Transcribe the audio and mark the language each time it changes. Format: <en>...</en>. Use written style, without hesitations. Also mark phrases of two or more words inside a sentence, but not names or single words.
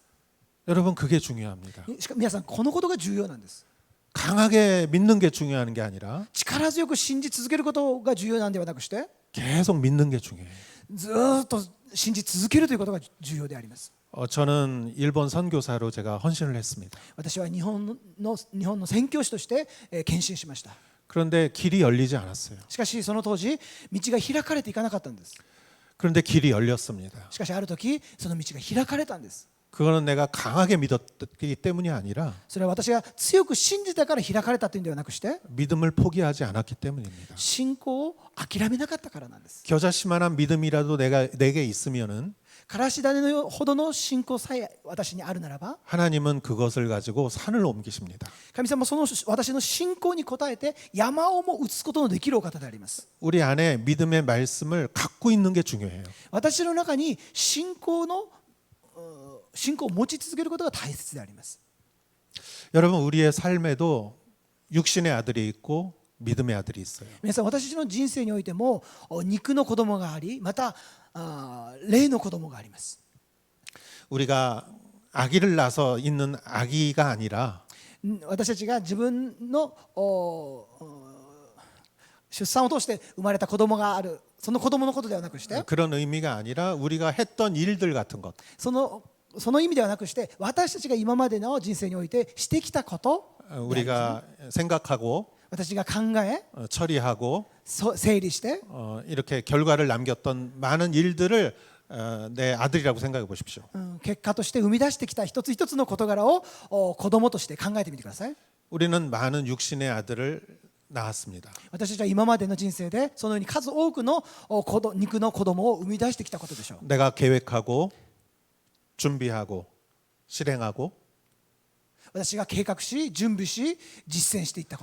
<ko>여러분 그게 중요합니다.</ko> <ja>皆さんこのことが重要なんです。</ja> <ko>강하게 믿는 게 중요한 게 아니라</ko> <ja>力強く信じ続けることが重要なんではなくして</ja> <ko>계속 믿는 게 중요해요.</ko> <ja>ずっと信じ続けるということが重要であります。</ja> <ko>저는 일본 선교사로 제가 헌신을 했습니다.</ko> <ja>私は日本の宣教師として献身しました。</ja> <ko>그런데 길이 열리지 않았어요.</ko> <ja>しかしその当時道が開かれていかなかったんです。</ja> <ko>그런데 길이 열렸습니다.</ko> <ja>しかしある時その道が開かれたんです。</ja> <ko>그거는 내가 강하게 믿었기 때문이 아니라</ko> <ja>それは私が強く信じたから開かれたというんではなくして</ja> <ko>믿음을 포기하지 않았기 때문입니다.</ko> <ja>信仰を諦めなかったからなんです。</ja> <ko>겨자씨만한 믿음이라도 내게 있으면은</ko> <ja>からし種のほどの信仰さえ私にあるならば</ja> <ko>하나님은 그것을 가지고 산을 옮기십니다.</ko> <ja>神様はその私の信仰に応えて山をも移すことのできるお方であります。</ja> <ko>우리 안에 믿음의 말씀을 갖고 있는 게 중요해요.</ko> <ja>私の中に信仰を持ち続けることが大切であります。</ja> <ko>여러분 우리의 삶에도 육신의 아들이 있고 믿음의 아들이 있어요.</ko> <ja>皆さん私の人生においても肉の子供がありまた霊の子供があります。</ja> <ko>우리가 아기를 낳아서 있는 아기가 아니라</ko> <ja>私たちが自分の出産を通して生まれた子供があるその子供のことではなくして</ja> <ko>그런 의미가 아니라 우리가 했던 일들 같은 것</ko> <ja>その意味ではなくして私たちが今までの人生においてしてきたこと</ja> <ko>우리가 생각하고</ko> <ja>私が考え</ja> <ko>처리하고</ko> <ja>整理して</ja> <ko>이렇게 결과를 남겼던 많은 일들을 내 아들이라고 생각해 보십시오.</ko> <ja>結果として生み出してきた一つ一つの事柄を子供として考えてみてください。</ja> <ko>우리는 많은 육신의 아들을 낳았습니다.</ko> <ja>私たちは今までの人生でそのように数多くの肉の子供を生み出してきたことでしょう。</ja> <ko>내가 계획하고 준비하고 실행하고</ko> <ja>私が計画し準備し実践していったこと</ja>